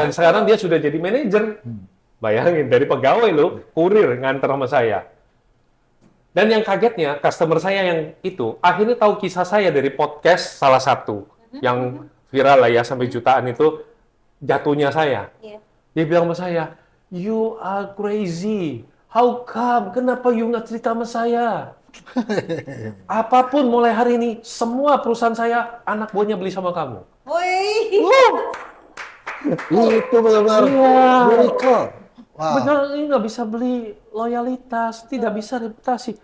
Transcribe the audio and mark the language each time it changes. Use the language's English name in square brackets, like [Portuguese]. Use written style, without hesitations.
[Indonesian] dan sekarang dia sudah jadi manajer. Bayangin, dari pegawai lo, kurir nganter sama saya. Dan yang kagetnya, customer saya yang itu, akhirnya tahu kisah saya dari podcast salah satu, yang viral lah ya, sampai jutaan itu, jatuhnya saya. Iya. Dia bilang sama saya, [English] you are crazy. How come? [Indonesian] Kenapa you nggak cerita sama saya? Apapun mulai hari ini, semua perusahaan saya, anak buahnya beli sama kamu. Woi. Itu benar-benar miracle. Wow. Benar, ini nggak bisa beli loyalitas, tidak bisa reputasi.